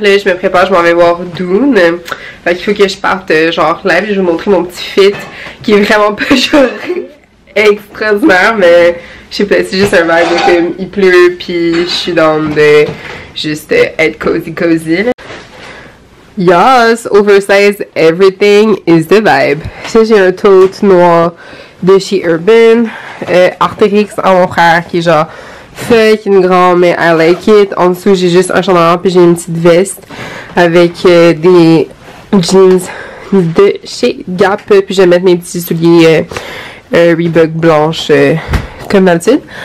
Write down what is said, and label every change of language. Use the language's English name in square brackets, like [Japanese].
[French] Là, je me prépare, je m'en vais voir Dune. Fait qu'il faut que je parte genre live, je vais vous montrer mon petit fit qui est vraiment pas genre extraordinaire, mais je sais pas, c'est juste un vibe où il pleut puis je suis dans de juste être cozy là. [English] Yes, oversized everything is the vibe. [French] Ça, j'ai un tote noir de chez Urban. Artérix à mon frère qui est genre fucking grand, mais [English] I like it. [French] En dessous, j'ai juste un chandail puis j'ai une petite veste avec des jeans de chez Gap. Puis je vais mettre mes petits souliers Reebok blanches comme d'habitude.